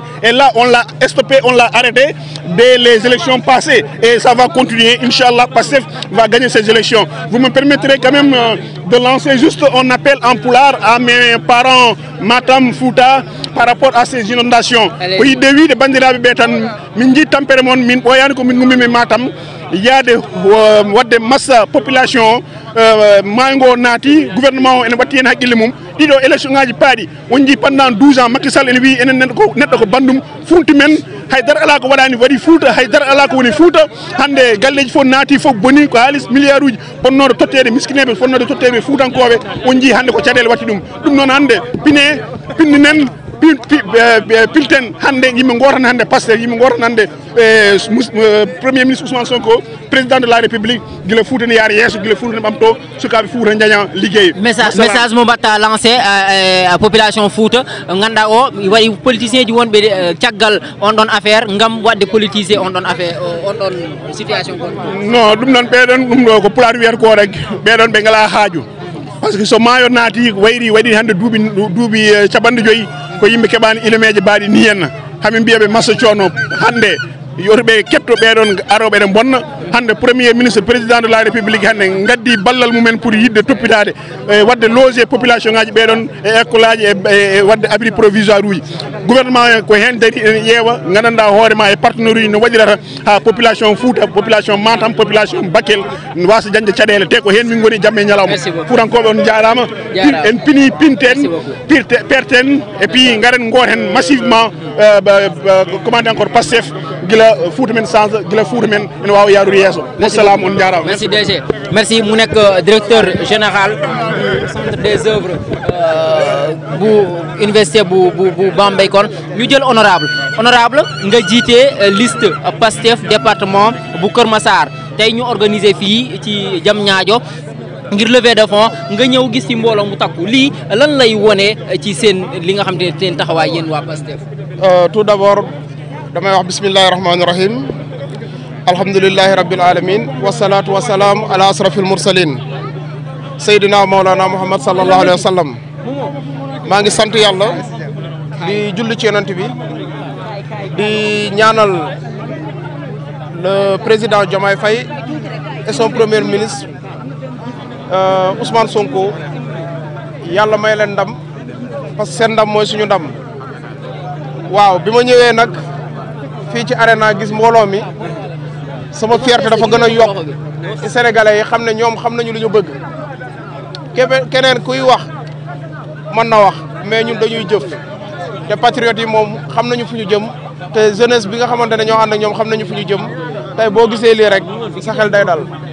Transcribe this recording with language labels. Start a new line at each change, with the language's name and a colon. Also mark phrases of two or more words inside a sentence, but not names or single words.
French: Et là, on l'a stoppé, on l'a arrêté dès les élections passées. Et ça va continuer. Inch'Allah, PASTEF va gagner ces élections. Vous me permettrez quand même de lancer juste un appel en poulard à mes parents Matam, Fouta, par rapport à ces inondations.
Fula: Oui, de bandiraɓe ɓe tan min jii tampere moon min ɓoyani ko min gummimi Matam yaade wadde massa population maygo naati gouvernement o ene watti hen haqqille mum ɗiɗo élection ngaji paaɗi on jii
French: pendant 12 ans
Fula: Macky Sall ene wi enen neɗɗo ko bandum funti men haydara ala ko waɗani waɗi Fouta haydara ala ko woni Fouta hande galleji fof naati fof boni ko haaliss milliard uji fonnoɗo tottede miskineɓe fonnoɗo tottede Foutankoɓe on jii hande ko caɗele watti ɗum noon hande pinninen pilten hande yimɓe gotan hande PASTEF yimɓe gotan hande
French: premier ministre Ousmane Sonko président de la République
Fula: guila Fouta ne yaara yesso guila Fouta ne ɓamto sukaɓe Fouta jaña ligguey message mo mbatta lancé population Fouta ganduɗa o waɗi politicien ji wonɓe caggal on ɗon affaire gam wadde politisé on ɗon affaire on ɗon situation non ɗum noon ɓeɗon ɗum ɗo ko pulaar wiyata ko rek ɓeɗon ɓe ngala haaju
French: par ce que
Fula: so maayo naati wayri waɗi hande duuɓi caɓanɗe joyyi ko yimɓe keɓani ilemeje mbaɗi ni henna hamin mbiyaɓe massa coono hande yotoɓe ketto ɓeɗon aroɓe eɗen bonna hande
French: premier ministre président de la république
Fula: hande gaddi ballal mumen pour yidde toppitade wadde
French: loger population
Fula: ngaji ɓeɗon e école aji e wadde
French: abri provisoire
Fula: uji gouvernement ko hen dari ene ƴeewa gandanɗa hoorema e partenaire uji no waɗirata ha population Fouta population Matam population Bakel wasa dañde caɗele te ko hen min goni jamme ñalawma Foutankoɓe on jarama en pini pinten perten
French: et puis
Fula: garen goten
French: massivement commande encore
Fula: PASTEF gila Fouta men change gila Fouta men ene wawa yarude yesso wassalam on jarama
Wolof: merci DG merci mu nekk
French: directeur général du centre des œuvres
Wolof: bu université bu Bambey kon ñu jël honorable nga jiite liste PASTEF département bu Kër Massar tey ñu organiser fii ci Diamniadio ngir
French: levée de fonds
Wolof: nga ñëw gis ci mbooloo mu takku lii lan lay wone ci seen li nga xam ne seen taxawaay yéen waa PASTEF.
French: Tout d'abord
Wolof: damay wax
Arabic: بسم الله الرحمن الرحيم الحمد لله رب العالمين والصلاة والسلام على أشرف المرسلين سيدنا ومولانا محمد صلى الله عليه وسلم
Wolof: maa ngi sant yàlla di julli ci yonent bi di ñaanal
French: le président Diomaye Faye et son premier ministre Ousmane Sonko
Wolof: yàlla may leen ndam
French: parce que
Wolof: seen ndam mooy suñu ndam waaw bi ma ñëwee nag fii ci arena gis mbooloo mi sama fierté dafa gën a yokk ci sénégalais yi xam ne ñoom xam nañu lu ñu bëgg keneen kuy wax mën na wax mais ñun dañuy jëf te patriotes yi moom xam nañu fu ñu jëm te jeunesse bi nga xamante ne ñoo ànd ak ñoom xam nañu fu ñu jëm tey boo gisee lii rek sa xel day dal.